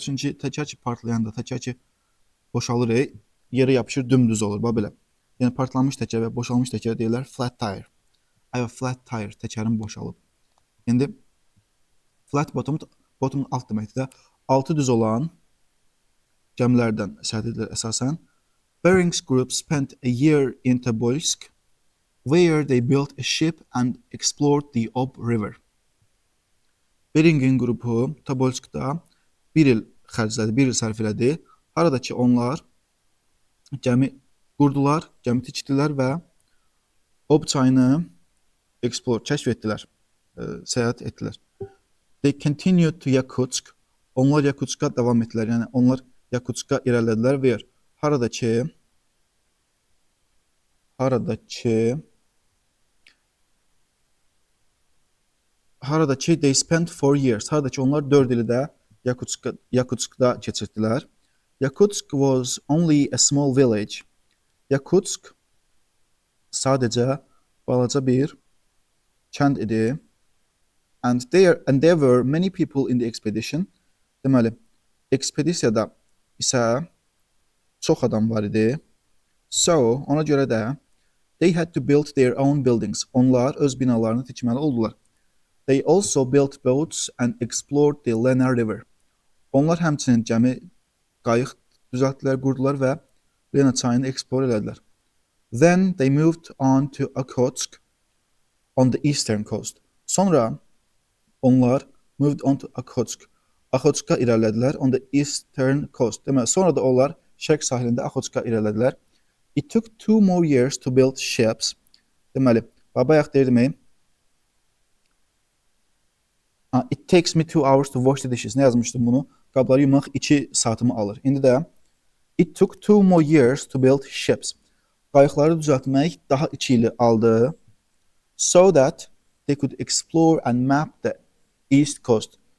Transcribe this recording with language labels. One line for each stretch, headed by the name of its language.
Azerbaijani: Çünki təkər ki partlayanda, təkər ki boşalır, yerə yapışır, dümdüz olur, belə. Yəni partlamış təkər və boşalmış təkərə deyirlər flat tire. Ayva flat tire, təkərin boşalıb. İndi flat bottom alt deməkdir də. Altı düz olan gəmilərdən səhət edilir əsasən.
English: Bering's group spent a year in Tobolsk, where they built a ship and explored the Ob River.
Azerbaijani: Bering'in qrupu Tobolskda bir il xərclədi, bir il sərf elədi. Harada ki onlar gəmi qurdular, gəmi tikdilər və Ob çayını kəşf etdilər, səyahət etdilər.
English: They continued to Yakutsk.
Azerbaijani: Onlar Yakutska davam etdilər. Yəni onlar Yakutska irəlilədilər və harada ki
English: they spent 4 years.
Azerbaijani: Harada ki onlar 4 ili də Yakutskda keçirdilər.
English: Yakutsk was only a small village.
Azerbaijani: Yakutsk sadəcə balaca bir kənd idi.
English: And there were many people in the expedition.
Azerbaijani: Deməli, ekspedisiyada isə çox adam var idi.
English: So,
Azerbaijani: ona görə də
English: they had to build their own buildings.
Azerbaijani: Onlar öz binalarını tikməli oldular.
English: They also built boats and explored the Lena River.
Azerbaijani: Onlar həmçinin gəmi, qayıq düzəltdilər, qurdular və Lena çayını eksplor elədilər.
English: Then they moved on to Okhotsk on the eastern coast.
Azerbaijani: Sonra onlar
English: moved on to Okhotsk.
Azerbaijani: Okhotska irəlilədilər
English: on the eastern coast.
Azerbaijani: Deməli, sonra da onlar şərq sahilində Okhotska irəlilədilər.
English: It took 2 more years to build ships.
Azerbaijani: Deməli, bayaq deyirdim.
English: It takes me 2 hours to wash the dishes.
Azerbaijani: Nə yazmışdım bunu? Qabları yumaq 2 saatımı alır. İndi də
English: it took 2 more years to build ships.
Azerbaijani: Qayıqları düzəltmək daha 2 ili aldı.
English: So that they could explore and map the east coast.